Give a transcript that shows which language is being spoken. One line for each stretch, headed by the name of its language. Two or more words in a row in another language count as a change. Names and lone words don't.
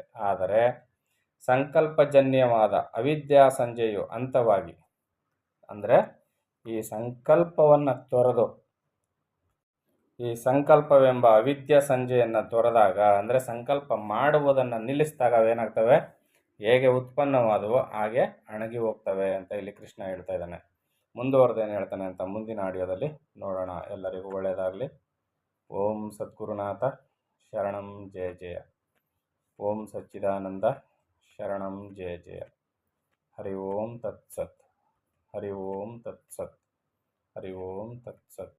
Kannada: ಆದರೆ ಸಂಕಲ್ಪಜನ್ಯವಾದ ಅವಿದ್ಯಾ ಸಂಜೆಯು ಅಂತವಾಗಿ, ಅಂದರೆ ಈ ಸಂಕಲ್ಪವನ್ನು ತೊರೆದು ಈ ಸಂಕಲ್ಪವೆಂಬ ಅವಿದ್ಯಾ ಸಂಜೆಯನ್ನು ತೊರೆದಾಗ, ಅಂದರೆ ಸಂಕಲ್ಪ ಮಾಡುವುದನ್ನು ನಿಲ್ಲಿಸಿದಾಗ ಅವೇನಾಗ್ತವೆ, ಹೇಗೆ ಉತ್ಪನ್ನವಾದವೋ ಹಾಗೆ ಅಣಗಿ ಹೋಗ್ತವೆ ಅಂತ ಇಲ್ಲಿ ಕೃಷ್ಣ ಹೇಳ್ತಾ ಇದ್ದಾನೆ. ಮುಂದುವರೆದೇನು ಹೇಳ್ತಾನೆ ಅಂತ ಮುಂದಿನ ಆಡಿಯೋದಲ್ಲಿ ನೋಡೋಣ. ಎಲ್ಲರಿಗೂ ಒಳ್ಳೆಯದಾಗಲಿ.
Sanskrit: ಓಂ ಸದ್ಗುರುನಾಥ ಶರಣಂ ಜಯ ಜಯ. ಓಂ ಸಚ್ಚಿದಾನಂದ ಶರಣಂ ಜಯ ಜಯ. ಹರಿ ಓಂ ತತ್ಸತ್. ಹರಿ ಓಂ ತತ್ಸತ್. ಹರಿ ಓಂ ತತ್ಸತ್.